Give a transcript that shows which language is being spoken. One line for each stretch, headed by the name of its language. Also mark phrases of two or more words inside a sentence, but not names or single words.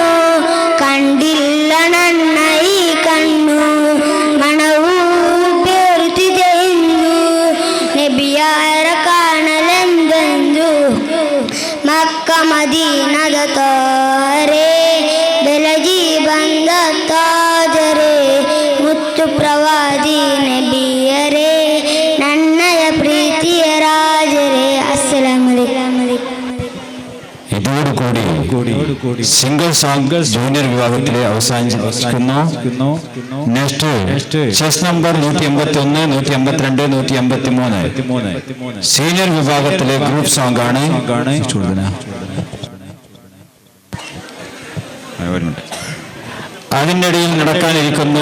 Kannada: ಕಂಡಿಲ್ಲ ನನ್ನ ಈ ಕಣ್ಣು ಮನವು ಬೇರುತ್ತಿದೆ ಎಂದು ನಬಿಯಾರ ಕಾಣಲೆಂದೆಂದು ಮಕ್ಕ ಮದೀನದ ತಾರೆ ಬೆಳಗಿ ಬಂದ ತಾಜರೆ ಮುತ್ತು ಪ್ರವಾದಿ ನಬಿಯರೇ ನನ್ನಯ ಪ್ರೀತಿಯ ರಾಜರೇ
English: single song
Malayalam: ജൂനിയർ വിഭാഗത്തിലെ അവസാനിച്ചിരിക്കുന്നു.
English: next chest number
Malayalam: 181, 182, 183 സീനിയർ വിഭാഗത്തിലെ
English: group song
Malayalam: ആണ്. അതിനിടയിൽ നടക്കാനിരിക്കുന്നു